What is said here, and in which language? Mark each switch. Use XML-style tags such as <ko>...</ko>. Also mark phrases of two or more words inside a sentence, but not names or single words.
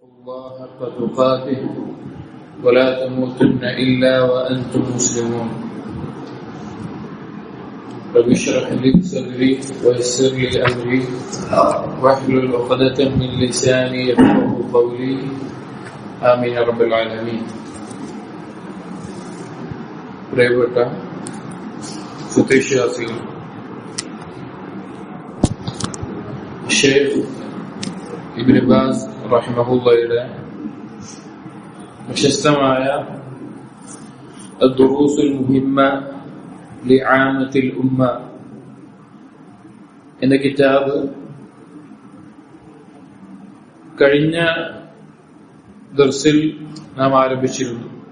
<ar>الله حق تقاته ولا تموتن إلا وأنتم مسلمون رب اشرح لي صدري ويسر لي أمري واحلل عقدة من لساني يفقهوا قولي آمين يا رب العالمين.</ar> <ml>പ്രിയപ്പെട്ട സുവിശ്വാസികൾ, ഷെയ്ഖ് ഇബ്നു ബാസ് റഹിമഹുള്ളയുടെ പ്രശസ്തമായ അദ്ദുറൂസുൽ മുഹിമ്മ ലിആമത്തിൽ ഉമ്മ എന്ന കിതാബ് കഴിഞ്ഞ ദർസിൽ നാം ആരംഭിച്ചിരുന്നു.</ml>